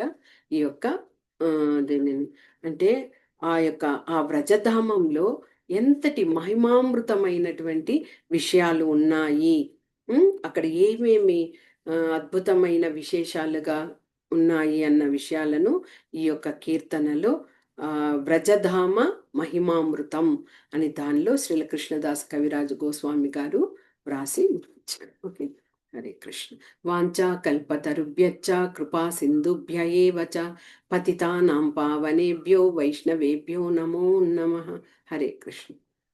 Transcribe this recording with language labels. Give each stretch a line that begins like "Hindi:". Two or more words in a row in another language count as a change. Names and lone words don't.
Telugu: ఈ యొక్క దీనిని అంటే ఆ వ్రజధామంలో ఎంతటి మహిమామృతమైనటువంటి విషయాలు ఉన్నాయి, అక్కడ ఏమేమి అద్భుతమైన విశేషాలుగా ఉన్నాయి అన్న విషయాలను ఈ యొక్క కీర్తనలో వ్రజధామ మహిమామృతం అని దానిలో శ్రీల కృష్ణదాస్ కవిరాజు గోస్వామి గారు వ్రాసి ఉంచారు. ఓకే, హరే కృష్ణ.
Sanskrit: వాంఛా కల్పతరుభ్యశ్చ కృపా సింధుభ్య ఏవ చ పతితానాం పావనేభ్యో వైష్ణవేభ్యో నమో నమః.
Telugu: హరే కృష్ణ.